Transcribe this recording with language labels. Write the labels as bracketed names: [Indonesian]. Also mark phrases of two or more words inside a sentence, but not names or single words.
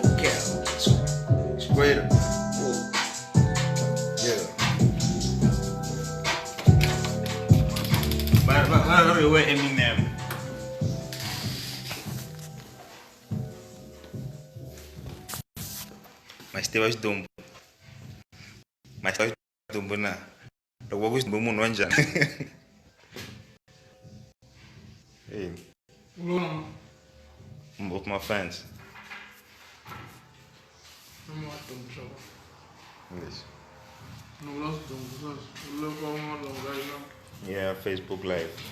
[English] No cap. Straight up. Yeah. But where Eminem? My still xidumbu. My still xidumbu na. [Tsonga] Loko ku xidumbu munhu wa njhani? Hey. [English] I'm with my fans. Yes. Yeah, Facebook Live.